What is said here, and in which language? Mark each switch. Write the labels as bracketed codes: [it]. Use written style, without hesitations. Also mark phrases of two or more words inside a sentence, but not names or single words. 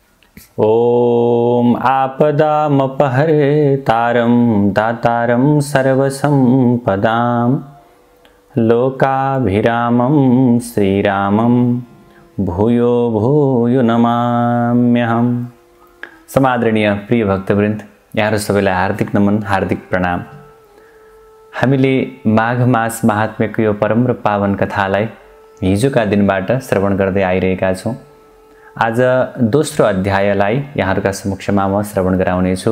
[sa] ॐ आपदामपहर्तारं दातारं सर्वसम्पदां लोकाभिरामं श्रीरामं भूयो भूयो नमाम्यहम्। [ne] समादरणीय प्रिय भक्तवृन्द, यहाँहरु सबैलाई हार्दिक नमन, हार्दिक प्रणाम। हामीले माघ मास महात्म्यको यो परम र पावन कथालाई हिजोका दिनबाट श्रवण गर्दै आइरहेका छौं। आज दोस्रो अध्यायलाई यहाँहरुका समक्षमा म श्रवण गराउने छु।